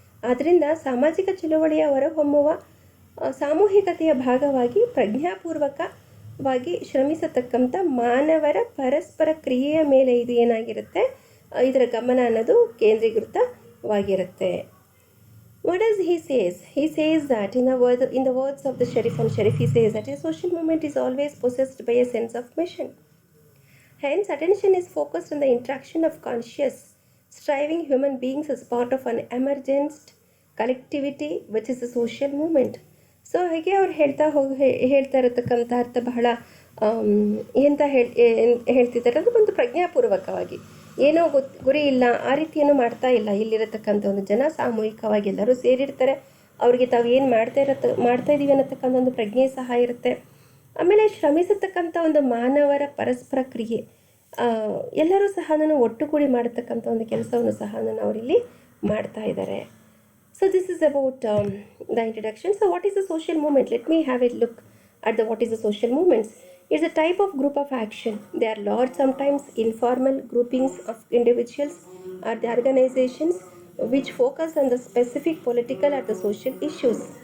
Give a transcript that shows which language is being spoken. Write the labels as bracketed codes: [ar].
[kn] ಆದ್ದರಿಂದ ಸಾಮಾಜಿಕ ಚಳುವಳಿಯ ಹೊರಹೊಮ್ಮುವ ಸಾಮೂಹಿಕತೆಯ ಭಾಗವಾಗಿ ಪ್ರಜ್ಞಾಪೂರ್ವಕವಾಗಿ ಶ್ರಮಿಸತಕ್ಕಂಥ ಮಾನವರ ಪರಸ್ಪರ ಕ್ರಿಯೆಯ ಮೇಲೆ ಇದು ಏನಾಗಿರುತ್ತೆ, ಇದರ ಗಮನ ಅನ್ನೋದು ಕೇಂದ್ರೀಕೃತವಾಗಿರುತ್ತೆ. [en] What does he says? He says that in the words of the Sharif, he says that a social movement is always possessed by a sense of mission. Hence, attention is focused on the interaction of conscious, striving human beings as part of an emergent collectivity which is a social movement. [kn] So ಹಾಗೆ ಅವ್ರು ಹೇಳ್ತಾ ಇರತಕ್ಕಂಥ ಅರ್ಥ ಬಹಳ ಎಂತ ಹೇಳ್ತಿದ್ದಾರೆ ಅಂದರೆ ಒಂದು ಪ್ರಜ್ಞಾಪೂರ್ವಕವಾಗಿ ಏನೋ ಗುರಿ ಇಲ್ಲ, ಆ ರೀತಿಯನ್ನು ಮಾಡ್ತಾ ಇಲ್ಲ. ಇಲ್ಲಿರತಕ್ಕಂಥ ಒಂದು ಜನ ಸಾಮೂಹಿಕವಾಗಿ ಎಲ್ಲರೂ ಸೇರಿರ್ತಾರೆ. ಅವ್ರಿಗೆ ತಾವು ಏನು ಮಾಡ್ತಾ ಇದ್ದೀವಿ ಅನ್ನತಕ್ಕಂಥ ಒಂದು ಪ್ರಜ್ಞೆ ಸಹ ಇರುತ್ತೆ. ಆಮೇಲೆ ಶ್ರಮಿಸತಕ್ಕಂಥ ಒಂದು ಮಾನವರ ಪರಸ್ಪರ ಕ್ರಿಯೆ, ಎಲ್ಲರೂ ಸಹ ಒಟ್ಟುಗೂಡಿ ಮಾಡತಕ್ಕಂಥ ಒಂದು ಕೆಲಸವನ್ನು ಸಹ ಅವರಿಲ್ಲಿ ಮಾಡ್ತಾ ಇದ್ದಾರೆ. [en] So this is about the introduction. So what is a social movement? Let me have a look at what is a social movements. It's a type of group of action. They are large, sometimes informal groupings of individuals or the organizations which focus on the specific political or the social issues.